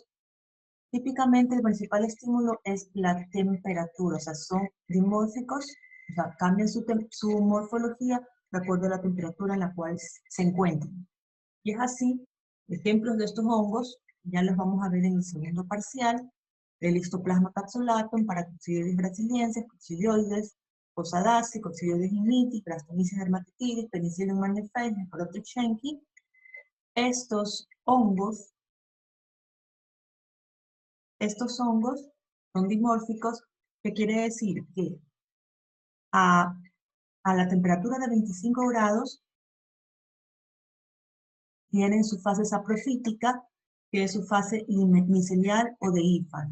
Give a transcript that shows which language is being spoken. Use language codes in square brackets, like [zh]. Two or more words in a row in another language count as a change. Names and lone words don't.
[es] Típicamente el principal estímulo es la temperatura, o sea, son dimórficos, o sea, cambian su morfología de acuerdo a la temperatura en la cual se encuentran. Y es así, ejemplos de estos hongos, ya los vamos a ver en el segundo parcial: el Histoplasma capsulatum, Paracoccidioides brasiliensis, Coccidioides, Posadaceae, Coccidioides ignitis, Brastomyces dermatitis, Penicillium magnificae, Porotrix schenki. Estos hongos son dimórficos, que quiere decir que a la temperatura de 25 grados tienen su fase saprofítica, que es su fase micelial o de hífar,